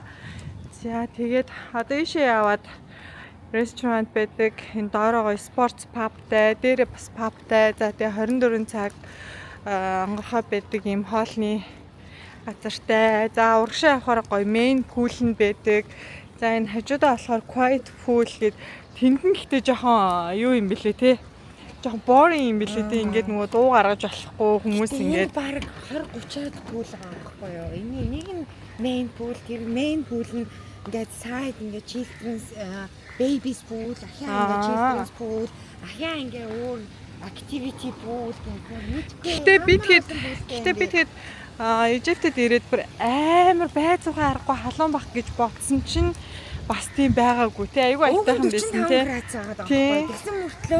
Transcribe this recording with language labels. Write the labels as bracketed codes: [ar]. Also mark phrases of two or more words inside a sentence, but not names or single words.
[mn] За тэгээд одоо ийшээ яваад ресторан байдаг. Энэ доороо спортс пабтай, дээрээ бас пабтай. За тэгээ 24 цаг онгорхой байдаг ийм хоолны газартай. За урагшаа явахаар гоё [en] main pool [mn] нь байдаг. За энэ хажуудаа болохоор [en] quiet pool [mn] гээд тэнд нь гэхдээ жоохон юу юм бэлээ те. Жоохон boring юм бэлээ те. Ингээд нөгөө дуу гаргаж болохгүй хүмүүс ингээд баг 20-30-аад pool байгаа байхгүй юу? Энийг нь [en] main pool, [mn] тэр [en] main pool [mn] нь ингээд side ингээд [en] children's babies pool, [mn] ахиа ингээд [en] children's pool, [mn] ахиа ингээд өөр [en] activity pool [mn] гэх Гэтэ бид хэд Египтэд ирээд бүр амар байцуухан аргагүй халуун бах гэж бодсон чинь бас тийм байгаагүй тий айгүй айтайхан байсан тий. Тэгсэн мөртлөө